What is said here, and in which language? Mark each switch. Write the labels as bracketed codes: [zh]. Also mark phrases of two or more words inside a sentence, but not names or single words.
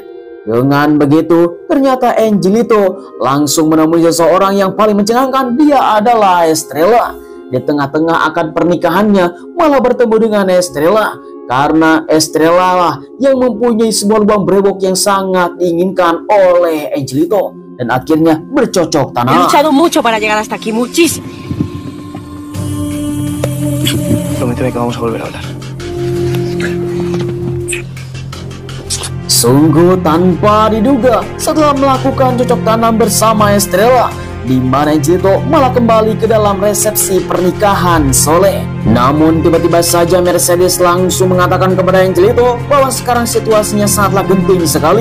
[id] Dengan begitu, ternyata Angelito langsung menemui seseorang yang paling mencengangkan. Dia adalah Estrella. Di tengah-tengah akan pernikahannya malah bertemu dengan Estrella. Karena Estrella lah yang mempunyai sebuah lubang brewok yang sangat diinginkan oleh Angelito. Dan akhirnya bercocok tanam. [es] He luchado mucho para llegar hasta aquí, muchísimo. Prométeme que vamos a volver a hablar. [id] Sungguh tanpa diduga, setelah melakukan cocok tanam bersama Estrella, di mana Angelito malah kembali ke dalam resepsi pernikahan Soleh. Namun tiba-tiba saja Mercedes langsung mengatakan kepada Angelito bahwa sekarang situasinya sangatlah genting sekali.